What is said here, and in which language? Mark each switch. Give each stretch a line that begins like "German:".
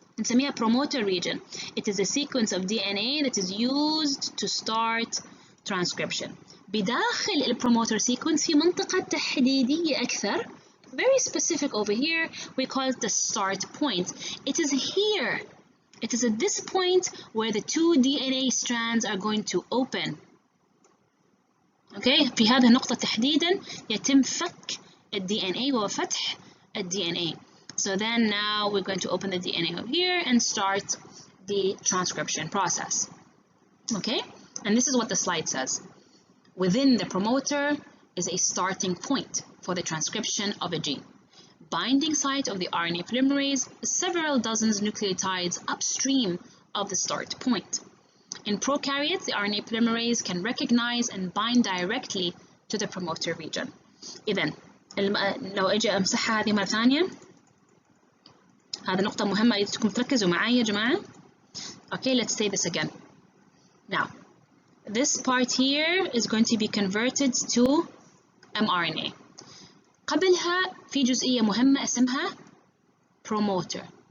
Arabic: نسميها
English: promoter region. It is a sequence of DNA that is used to start transcription.
Arabic: بداخل البروموتر sequence في منطقة تحديدية أكثر.
English: Very specific over here, we call it the start point. It is here. It is at this point where the two DNA strands are going to open.
Arabic: Okay, في هذه النقطة تحديدا يتم فك DNA وفتح DNA.
English: So then now we're going to open the DNA over here and start the transcription process. Okay, and this is what the slide says. Within the promoter is a starting point for the transcription of a gene. Binding site of the RNA polymerase is several dozens nucleotides upstream of the start point. In prokaryotes, the RNA polymerase can recognize and bind directly to the promoter region.
Arabic: إذن لو أجي أمسحها هذه مرة ثانية، هذه نقطة مهمة أريدكم تركزوا معي يا جماعة.
English: Okay, let's say this again. Now, this part here is going to be converted to mRNA.
Arabic: قبلها في جزئية مهمة اسمها promoter.